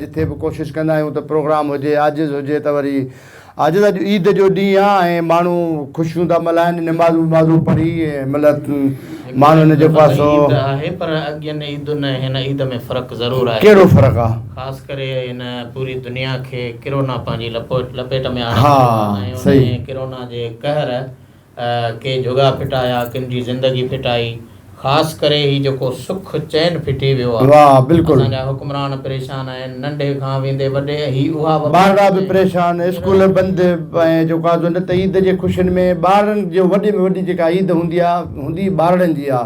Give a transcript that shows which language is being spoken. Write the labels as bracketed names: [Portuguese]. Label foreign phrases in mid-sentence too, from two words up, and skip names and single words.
[Sindhi] जिथे बि कोशिशि कंदा आहियूं त प्रोग्राम हुजे, आजिज़ हुजे त वरी आजिज़ अॼु ईद जो ॾींहुं आहे ऐं माण्हू ख़ुशियूं था मल्हाइनि, निमाज़ूं पढ़ी मतिलबु माण्हुनि जेको आहे सो आहे। पर अॻियनि ईदुनि हिन ईद में फ़र्क़ु ज़रूरु आहे। कहिड़ो फ़र्क़ु आहे? ख़ासि करे हिन पूरी दुनिया खे किरोना पंहिंजी लपेट में आणे हा सही। किरोना जे कहर के जुगा फिटाया, किन जी ज़िंदगी फिटाई। ख़ासि करे ही जेको सुख चैन फिटी वियो आहे। वाह बिल्कुलु। असांजा हुक्मरान परेशान आहिनि, नंढे खां वेंदे वॾे ही उहा ॿार बि परेशान, स्कूल बंदि ऐं जेको आहे न त ईद जे ख़ुशियुनि में ॿारनि जो वॾे में वॾी जेका ईद हूंदी ॿारनि जी आहे।